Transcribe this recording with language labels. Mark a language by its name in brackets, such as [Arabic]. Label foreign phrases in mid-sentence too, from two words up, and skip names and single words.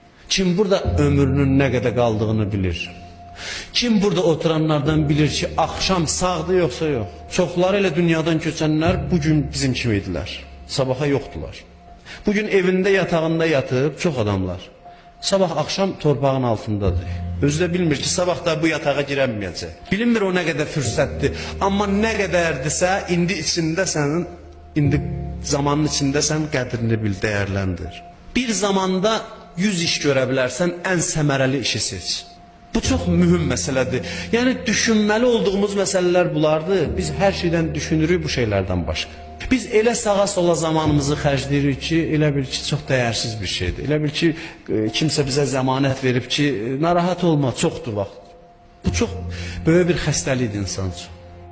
[Turkish] Kim burada ömrünün ne kadar kaldığını bilir. Kim burada oturanlardan bilir ki akşam sağdı yoksa yok. [Azerbaijani] Çoxları ile dünyadan köçənlər bugün bizim kimiydiler. [Turkish] Sabaha yoktular. Bugün evinde yatağında yatıp çok adamlar. Sabah akşam torpağın altındadır. [Azerbaijani] Özü də bilmir ki sabah da bu yatağa girəməyəcək. Bilinmir o ne kadar fürsətdir. Amma ne qədərdirsə indi içindəsən, indi zamanın içindəsən qədrini bil, dəyərləndir. Bir zamanda 100 iş görə bilərsən, ən səmərəli işi seç. [Turkish] Bu çok mühüm meseledir. Yani düşünmeli olduğumuz meseleler bulardır. Biz her şeyden düşünürük bu şeylerden başka. [Azerbaijani] Biz elə sağa sola zamanımızı xərcləyirik ki, elə bil ki çox dəyərsiz bir şeydir. Elə bil ki kimsə bizə zəmanət verib ki, narahat olma, çoxdur vaxt. Bu çox böyük bir xəstəlikdir insan üçün.